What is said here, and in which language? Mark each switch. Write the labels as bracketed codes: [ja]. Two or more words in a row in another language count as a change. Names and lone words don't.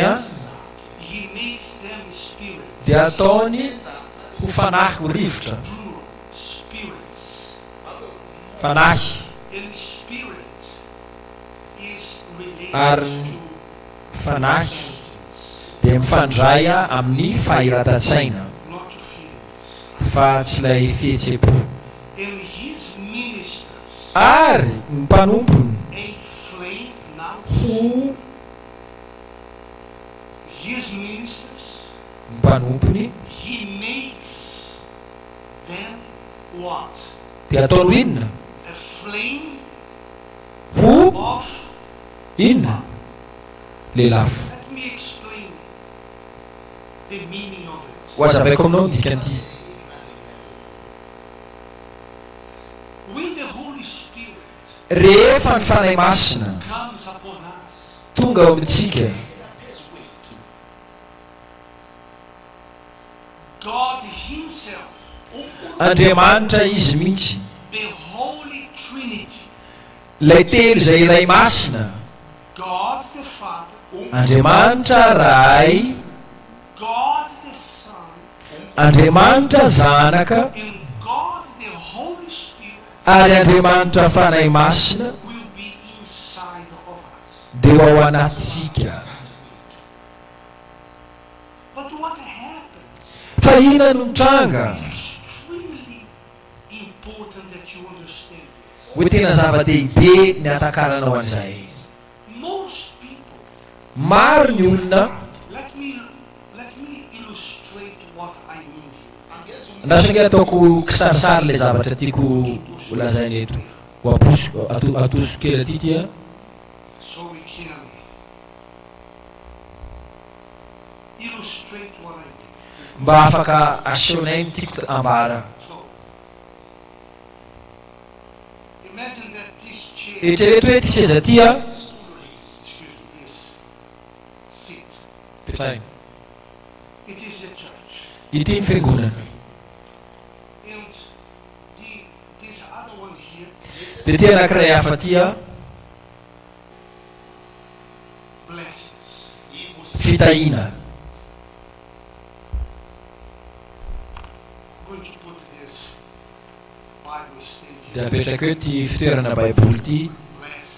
[en] he makes them spirits, [mg] dia ataony ho fanahy ho rivotra, [en] plural, spirits. [mg] fanahy. [en] And spirit is related [mg] ary fanahy dia mifandray amin'ny fahiratan-tsaina [en] not your feelings. [mg] fa tsy ilay fihetseham-po [en] And his ministers [mg] ary ny mpanompony [en] a flame now. [mg] ho [en] His ministers, [mg] ny mpanompony [en] he makes them what? [mg] dia ataony ho inona [en] A flame [mg] ho [en] of. [mg] inona lelafo [en] Let me explain the meaning of it. [mg] ho azavaiko aminao ny dikan'ity [en] When the Holy Spirit [mg] rehefa ny fanahy masina [en] comes upon us, [mg] tonga ao amintsika [en] God himself, [mg] andriamanitra izy mihitsy [en] the Holy Trinity, [mg] ilay telo izay iray masina [en] God the Father, [mg] andriamanitra ray [en] God the Son, [mg] andriamanitra zanaka [en] and God the Holy Spirit [mg] ary andriamanitra fanahy masina [en] will be inside of us. [mg] dia ao anatsika [en] But what happens [mg] fa ina no mitranga [en] is extremely important that you understand. [mg] hoe tena zava-dehibe ny atakaranao an'izay [en] Most people, [mg] maro ny olona [en] let me illustrate what I mean here. [mg] andrasanga ataoko kisarisary ilay zavatra tiako holazaina eto ho atoso kely aty tia [en] So we can illustrate what I mean. [mg] mba afaka asehonay ny tiako ambara [en] So imagine that this chair, [mg] eritrereto hoe ty seza tia [en] excuse me, this seat, [mg] petrainy [en] it is the church. [mg] ity ny fiangonana [en] And this other one here, [mg] dia ty anankiray hafa tia [en] blessings. [mg] fitahina [en] I'm going to put this Bible stand [mg] dia [en] here. [mg] apetraka eo ty fitoerana baiboly ty [en] Blessings.